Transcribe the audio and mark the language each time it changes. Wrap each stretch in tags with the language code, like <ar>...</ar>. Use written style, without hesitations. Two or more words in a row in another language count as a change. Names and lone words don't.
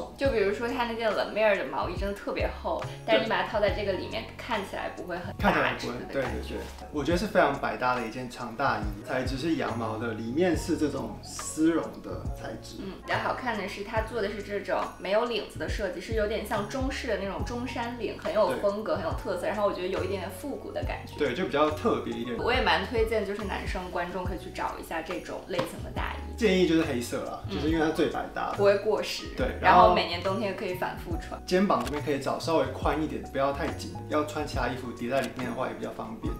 <zh>就比如說他那件 La Mer 的毛衣真的特別厚，但是你把它套在這個裡面，看起來不會很看起來不會，對對對，我覺得是非常百搭的一件長大衣，材質是羊毛的，裡面是這種絲絨的材質。比較好看的是它做的是這種沒有領子的設計，是有點像中式的那種中山領，很有風格，很有特色，然後我覺得有一點點復古的感覺。對，就比較特別一點。我也蠻推薦，就是男生觀眾可以去找一下這種類型的大衣。建議就是黑色啦，就是因為它最百搭，不會過時。對，然後每年冬天可以反覆穿。肩膀這邊可以找稍微寬一點，不要太緊。要穿其他衣服疊在裡面的話也比較方便。</zh>